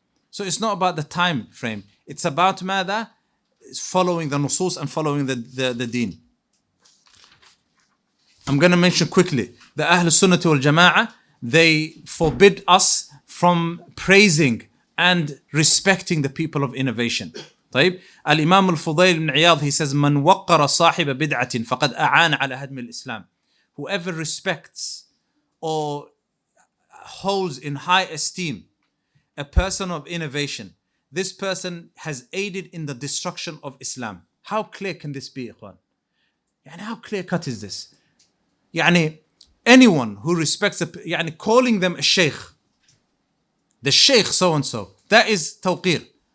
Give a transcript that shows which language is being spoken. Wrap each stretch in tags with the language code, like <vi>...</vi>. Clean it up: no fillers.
<en>So it's not about the time frame. It's about mada, following the nusus and following the deen. I'm going to mention quickly, the Ahl Sunnah wal Jama'ah, they forbid us from praising and respecting the people of innovation.</en> <ar>طيب, Al-Imam Al-Fudayl ibn Iyad,</ar> <en>he says,</en> <ar>من وقر صاحب بدعة فقد أعان على هدم الإسلام.</ar> <en>Whoever respects or holds in high esteem a person of innovation, this person has aided in the destruction of Islam. How clear can this be, ikhwan? يعني how clear cut is this? يعني anyone who respects يعني calling them a sheikh, the sheikh so and so, that is tawqir.</en>